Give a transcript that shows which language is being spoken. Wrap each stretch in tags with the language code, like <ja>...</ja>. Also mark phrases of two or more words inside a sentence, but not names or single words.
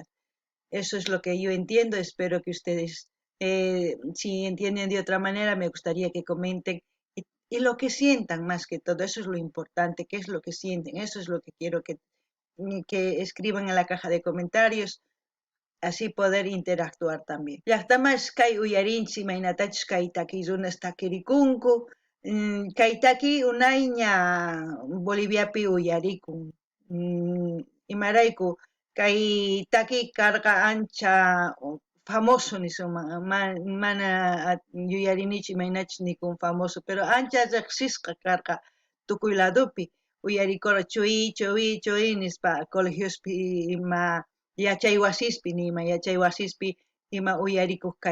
<es>Eso es lo que yo entiendo, espero que ustedes, si entienden de otra manera, me gustaría que comenten y lo que sientan más que todo, eso es lo importante, qué es lo que sienten, eso es lo que quiero que escriban en la caja de comentarios, así poder interactuar también.</es> <qu>Llaqtamas kay uyarinchik imaynatachus kay takirunas takirikunku, kay taki unayña Boliviapi uyarikun. Imarayku kay taki karqa ancha famoso nisuma, mana yuyarinichu imaynachus nikun famoso, pero ancha riqsisqa karqa tukuy ladopi, uyarikora chuy chuy chuy nispa colegiospi ima yachay wasispi nima yachay wasispi ima uyarikuq</qu>